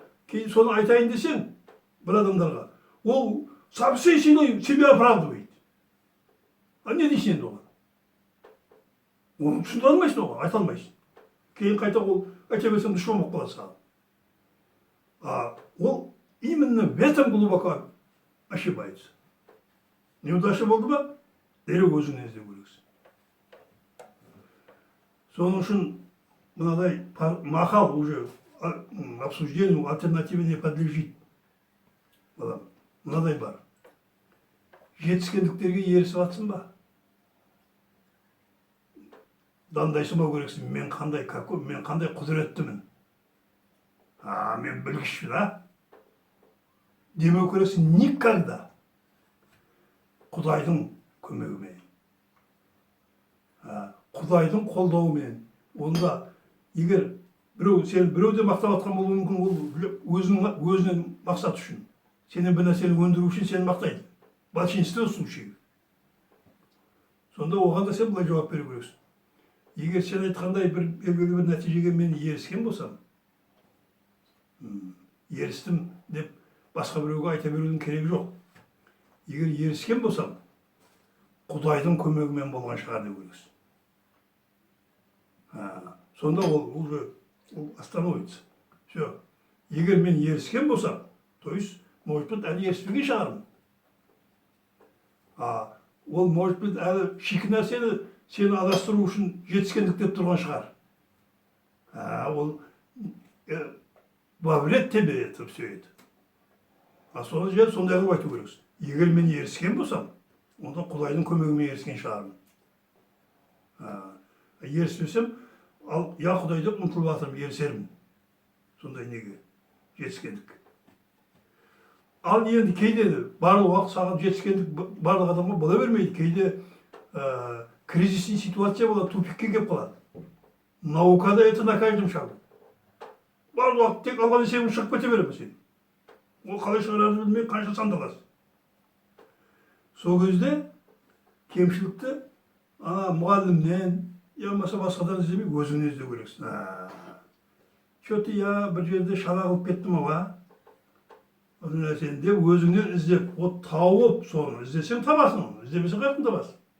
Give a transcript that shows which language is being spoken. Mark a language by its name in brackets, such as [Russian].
[Kazakh] Кейін соны айтайын десең, бір адамдарға, ол [Russian] совсем себя оправдывает. [Kazakh] Не дейсің енді оған? Оны түсіндіре алмайсың оған, айта алмайсың. Кейін қайта ол айта берсең дұшпан болып қалады саған. [Russian] Ол именно в этом глубоко ошибается. [Kazakh] Неудача болды ба, дереу өзіңнен іздеу керексің. Соның үшін мынадай мақал [Russian] уже обсуждению, альтернативе не подлежит. [Kazakh] Мынадай бар. Жетіскендіктерге ерісіп атсың ба? Дандайсымау керексің, мен қандай құдіреттімін. Мен білгішпін, демеу керексің [Russian] никогда. [Kazakh] Құдайдың көмегімен. Құдайдың қолдауымен. Онда егер біреуде мақтап атқан болуы мүмкін, ол өзінің мақсат үшін. Сенен бір нәрсені өндіру үшін сені мақтайды. [Russian] В большинстве случаев. [Kazakh] Сонда оған да сен былай жауап беру керексің. Егер сен айтқандай бір белгілі бір нәтижеге мен еріскен болсам, ерістім деп басқа біреуге айта берудің керегі жоқ. Егер еріскен болсам, Құдайдың көмегімен болған шығар деп ойлайсың. Сонда ол [Russian] уже остановится. [Kazakh] Все. Егер мен еріскен болсам, [Russian] то есть, может быть, [Kazakh] әлі еріспеген шығармын. Ол, [Russian] может быть, [Kazakh] әлі шикі нәрсені сені адастыру үшін жетіскендік деп тұрған шығар. [Russian] Ол во вред тебе это все это. [Kazakh] Соны жер сондай қылып айту керексің. Егер мен еріскен болсам, онда Құдайдың көмегімен еріскен шығармын. Еріспесем, ал я Құдай деп ұмтылып жатырмын, ерісермін. Сондай неге, жетіскендік. Ал енді кейде барлық уақыт саған жетіскендік барлық адамға бола бермейді. Кейде [Russian] кризисный ситуация [Kazakh] болады, тупикке келіп қалады. [Russian] Наукада это на каждом шагу. [Kazakh] Барлық уақыт тек алған есебің шығып кете береді сен. Ол қалай шығарарын білмей қанша сандаласың. Сол кезде кемшілікті мұғалімнен, я болмаса басқадан іздемей өзіңнен іздеу керексің. [Russian] Че-то я [Kazakh] бір жерде шала қылып кеттім ау, осы нәрсені деп өзіңнен іздеп, тауып соны іздесең табасың оны, іздемесең қайдан табасың.